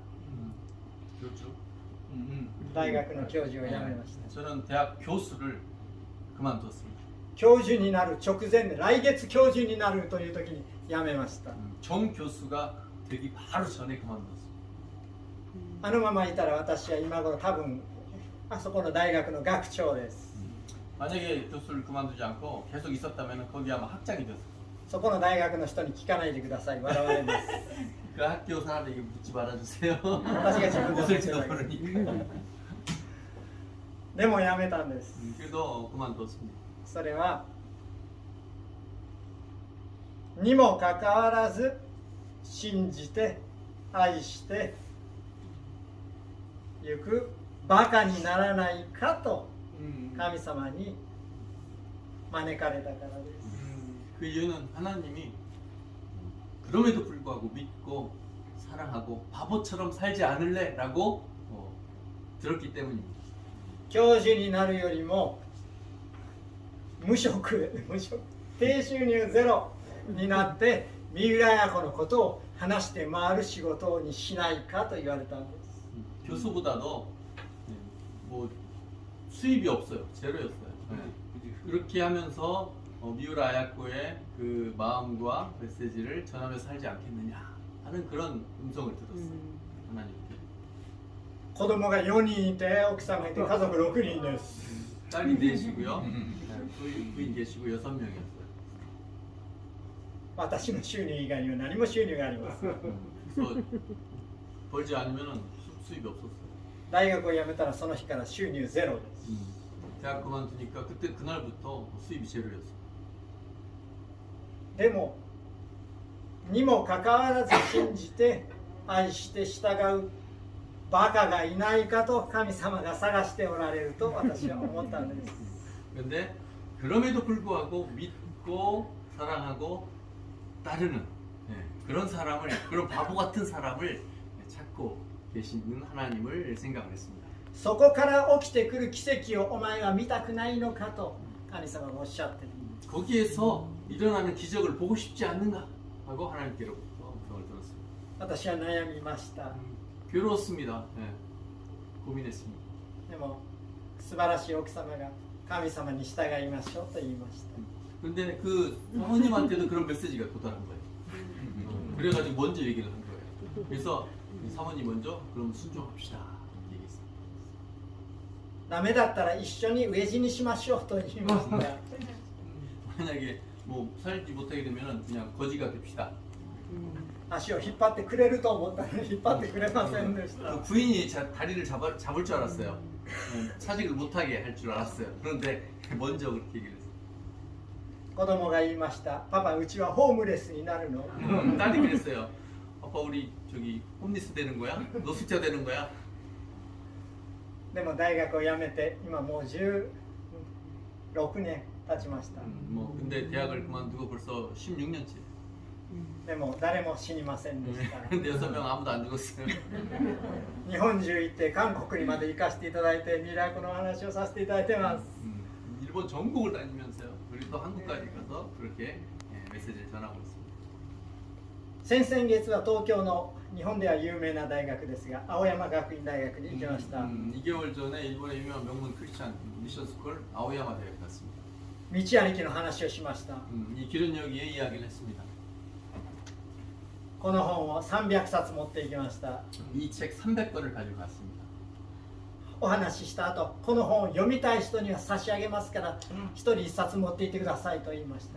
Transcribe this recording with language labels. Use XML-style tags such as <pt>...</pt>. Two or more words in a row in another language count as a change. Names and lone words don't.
<ko>그렇죠.</ko> <ja>大学の教授を辞めました。</ja> <ko>저는 대학 교수를 그만뒀습니다.</ko> <ja>教授になる直前で、来月教授になるという時に辞めました。</ja> <ko>정 교수가 되기 바로 전에 그만뒀습니다.</ko> <ja>あのままいたら私は今頃多分あそこの大学の学長です。</ja> <ko>만약에 교수를 그만두지 않고 계속 있었다면 거기 아마 학장이 됐을 거예요.</ko> <ja>そこの大学の人に聞かないでください。笑われます。</ja> <ko>그 학교 사람에게 묻지 말아주세요.</ko> <ja>私が自分で思ってる</ja> <ko>웃을지도</ko> <ja>だけです</ja> <ko>모르니까.</ko> <ja>でも辞めたんです。</ja> <ko>그래도 그만뒀습니다.</ko> <ja>それはにもかかわらず信じて愛してゆくバカにならないかと神様に招かれたからです。</ja> <ko>그 이유는 하나님이 그럼에도 불구하고 믿고 사랑하고 바보처럼 살지 않을래라고 들었기 때문입니다.</ko> <ja>教授になるよりも無職低収入ゼロになって三浦綾子のことを話して回る仕事にしないかと言われたんです。</ja> <ko>교수보다도 뭐 수입이 없어요. 제로였어요. 그렇게 하면서 미우라 아야코의 그 마음과 메시지를 전하며 살지 않겠느냐 하는 그런 음성을 들었어요. 하나님께.</ko> <ja>子供が4人いて奥さんがいて家族6人です。</ja> <ko>딸이 계시고요. 부인 계시고 6명이었어요.</ko> <ja>私の収入以外には何も収入がありません。</ja> <ko>그래서 벌지 않으면 수입이 없었어요.</ko> <ja>大学を辞めたらその日から収入ゼロです。</ja> <ko>대학 그만두니까 그때 그날부터 수입이 제로였어요.</ko> <ja>でもにもかかわらず信じて愛して従うバカがいないかと神様が探しておられると私は思ったんです。</ja> <ko>그런데 그럼에도 불구하고 믿고 사랑하고 따르는 그런 사람을, 그런 바보 같은 사람을 찾고 계시는 하나님을 생각을 했습니다.</ko> <ja>そこから起きてくる奇跡をお前は見たくないのかと神様がおっしゃっている。</ja> <ko>거기에서 일어나는 기적을 보고 싶지 않는가 하고 하나님께로부터 음성을 들었습니다.</ko> <ja>私は悩みました。</ja> <ko>괴로웠습니다. 고민했습니다.</ko> <ja>でも素晴らしい奥様が神様に従いましょうと言いました。</ja> <ko>그런데 그 사모님한테도 그런 메시지가 도달한 거예요. 그래가지고 먼저 얘기를 한 거예요. 그래서 사모님 먼저 그럼 순종합시다 얘기했어요.</ko> <ja>ダメだったら一緒に飢え死にしましょうと言いました。</ja> <ko>만약에 뭐 살지 못하게 되면 그냥 거지가 됩시다.</ko> <ja>足を引っ張ってくれると思ったのに引っ張ってくれませんでした。</ja> <ko>그 부인이 다리를 잡을 줄 알았어요. 차직을 못하게 할 줄 알았어요. 그런데 먼저 그렇게 얘기를 했어요.</ko> <ja>子供が言いました。パパ、うちはホームレスになるの？</ja> <ko>딸이 그랬어요. 아빠 우리 저기 홈리스 되는 거야? 노숙자 되는 거야?</ko> <ja>でも大学を辞めて今もう16年経ちました。</ja> <ko>뭐 근데 대학을 그만두고 벌써 16년째.</ko> <ja>でも誰も死にませんでした。</ja> <ko>근데 6명 아무도 안 죽었어요.</ko> <ja>日本中行って韓国にまで行かせていただいてミラクルの話をさせていただいてます。</ja> <ko>일본 전국을 다니면서요. 그리고 또 한국까지 가서 그렇게 메시지를 전하고 있습니다.</ko> <ja>先々月は東京の日本では有名な大学ですが青山学院大学に行きました。</ja> <ko>2개월 전에 일본의 유명한 명문</ko> <en>Christian mission school</en> <ko>아오야마 대학에 갔습니다.</ko> <ja>道歩きの話をしました。</ja> <ko>이 기른여기의 이야기를 했습니다.</ko> <ja>この本を300冊持っていきました。</ja> <ko>이 책 300권을 가지고 갔습니다.</ko> <ja>お話しした後、この本を読みたい人には差し上げますから一人一冊持っていってくださいと言いました。</ja>